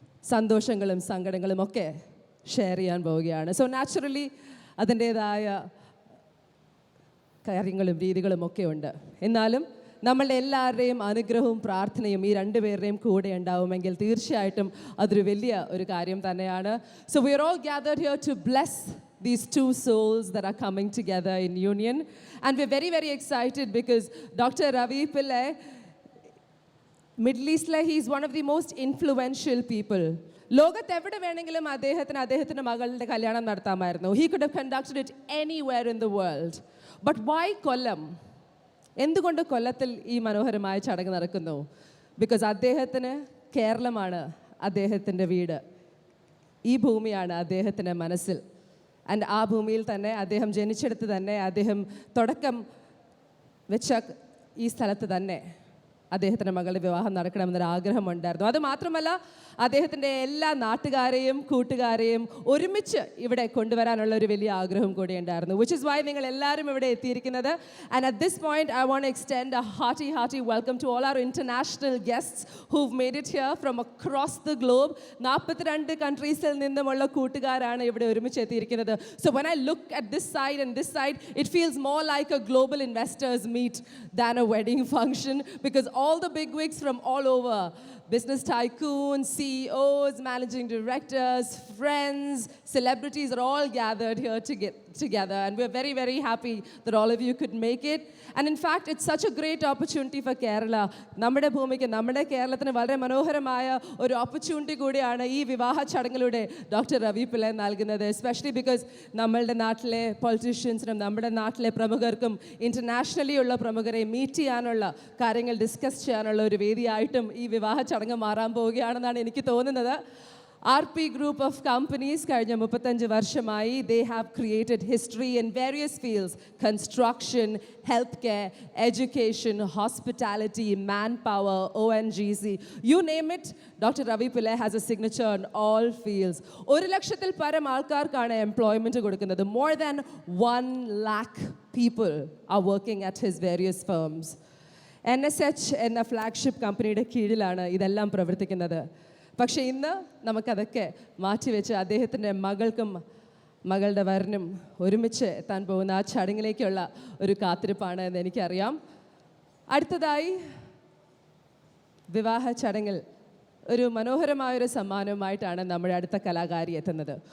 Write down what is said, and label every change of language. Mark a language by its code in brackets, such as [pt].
[ml] സന്തോഷങ്ങളും സങ്കടങ്ങളും ഒക്കെ ഷെയർ ചെയ്യാൻ പോവുകയാണ്. സോ നാച്ചുറലി അതിൻ്റേതായ കാര്യങ്ങളും രീതികളും ഒക്കെ ഉണ്ട്. എന്നാലും നമ്മളുടെ എല്ലാവരുടെയും അനുഗ്രഹവും പ്രാർത്ഥനയും ഈ രണ്ടുപേരുടെയും കൂടെ ഉണ്ടാവുമെങ്കിൽ തീർച്ചയായിട്ടും അതൊരു വലിയ ഒരു കാര്യം തന്നെയാണ്. [en] So we are all gathered here to bless these two souls that are coming together in union, and we're very very excited because Dr. Ravi Pillai, Middle East, he is one of the most influential people. [ml] ലോകത്ത് എവിടെ വേണമെങ്കിലും അദ്ദേഹത്തിൻ്റെ മകളുടെ കല്യാണം നടത്താമായിരുന്നു. [en] He could have conducted it anywhere in the world, but why Kollam? [ml] എന്തുകൊണ്ട് കൊല്ലത്തിൽ ഈ മനോഹരമായ ചടങ്ങ് നടക്കുന്നു? ബിക്കോസ് അദ്ദേഹത്തിന് കേരളമാണ് അദ്ദേഹത്തിൻ്റെ വീട്, ഈ ഭൂമിയാണ് അദ്ദേഹത്തിൻ്റെ മനസ്സിൽ. ആൻഡ് ആ ഭൂമിയിൽ തന്നെ അദ്ദേഹം ജനിച്ചെടുത്ത് തന്നെ അദ്ദേഹം തുടക്കം വെച്ച ഈ സ്ഥലത്ത് തന്നെ അദ്ദേഹത്തിൻ്റെ മകളുടെ വിവാഹം നടക്കണമെന്നൊരു ആഗ്രഹമുണ്ടായിരുന്നു. അതുമാത്രമല്ല അദ്ദേഹത്തിൻ്റെ എല്ലാ നാട്ടുകാരെയും കൂട്ടുകാരെയും ഒരുമിച്ച് ഇവിടെ കൊണ്ടുവരാനുള്ള ഒരു വലിയ ആഗ്രഹം കൂടി ഉണ്ടായിരുന്നു. [en] which is why [ml] നിങ്ങൾ എല്ലാവരും ഇവിടെ എത്തിയിരിക്കുന്നത്. [en] And at this point I want to extend a hearty welcome to all our international guests who made it here from across the globe. [ml] 42 കൺട്രീസിൽ നിന്നുമുള്ള കൂട്ടുകാരാണ് ഇവിടെ ഒരുമിച്ച് എത്തിയിരിക്കുന്നത്. [en] So when I look at this side and this side it feels more like a global investors meet than a wedding function, because all the big wigs from all over, business tycoons, CEOs, managing directors, friends, celebrities are all gathered here to get together, and we're very very happy that all of you could make it. And in fact it's such a great opportunity for Kerala. [ml] നമ്മുടെ ഭൂമിക്ക്, നമ്മുടെ കേരളത്തിന് വളരെ മനോഹരമായ ഒരു opportunity കൂടിയാണ് ഈ വിവാഹ ചടങ്ങിലൂടെ ഡോക്ടർ രവി പിള്ളൈ നൽകുന്നത്. എസ്പെഷ്യലി ബിക്കോസ് നമ്മളുടെ നാട്ടിലെ പൊളിറ്റീഷ്യൻസിനും നമ്മുടെ നാട്ടിലെ പ്രമുഖർക്കും ഇൻ്റർനാഷണലി ഉള്ള പ്രമുഖരെ മീറ്റ് ചെയ്യാനുള്ള കാര്യങ്ങൾ ഡിസ്കസ് ചെയ്യാനുള്ള ഒരു വേദിയായിട്ടും ഈ വിവാഹ ചടങ്ങ് മാറാൻ പോവുകയാണെന്നാണ് എനിക്ക് തോന്നുന്നത്. [en] RP Group of companies [ml] കഴിഞ്ഞ 35 വർഷമായി [en] they have created history in various fields: construction, healthcare, education, hospitality, manpower, ONGC, you name it. Dr. Ravi Pillai has a signature in all fields. [ml] 1 ലക്ഷത്തിൽ പരം ആൾക്കാർക്കാണ് എംപ്ലോയ്മെന്റ് കൊടുക്കുന്നത്. [en] More than 1 lakh people are working at his various firms. [ml] NSH എന്ന flagship കമ്പനിയുടെ കീഴിലാണ് ഇതെല്ലാം പ്രവർത്തിക്കുന്നത്. പക്ഷേ ഇന്ന് നമുക്കതൊക്കെ മാറ്റിവെച്ച് അദ്ദേഹത്തിൻ്റെ മകൾക്കും മകളുടെ വരനും ഒരുമിച്ച് എത്താൻ പോകുന്ന ആ ചടങ്ങിലേക്കുള്ള ഒരു കാത്തിരിപ്പാണ് എന്ന് എനിക്കറിയാം. അടുത്തതായി വിവാഹ ചടങ്ങിൽ ഒരു മനോഹരമായൊരു സമ്മാനവുമായിട്ടാണ് നമ്മുടെ അടുത്ത കലാകാരി എത്തുന്നത്.